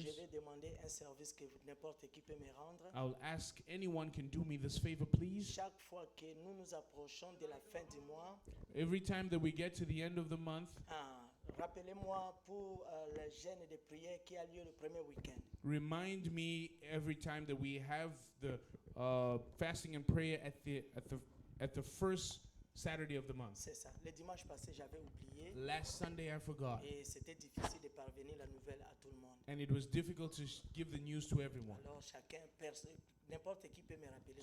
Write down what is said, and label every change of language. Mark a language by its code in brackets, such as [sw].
[fr] Je vais demander un service que n'importe qui peut me rendre. [en] I'll ask anyone can do me this favor, please. [fr] Chaque fois que nous nous approchons de la fin du mois, [en] Every time that we get to the end of the month, [fr] rappelez-moi pour le jeûne de prière qui a lieu le premier week-end. [en] remind me every time that we have the fasting and prayer at the first Saturday of the month. [fr] C'est ça. Le dimanche passé, j'avais oublié. [en] Last Sunday I forgot, [fr] Et c'était difficile de parvenir la nouvelle à tout le monde. [en] and it was difficult to give the news to everyone. [fr] Alors, n'importe qui peut me rappeler.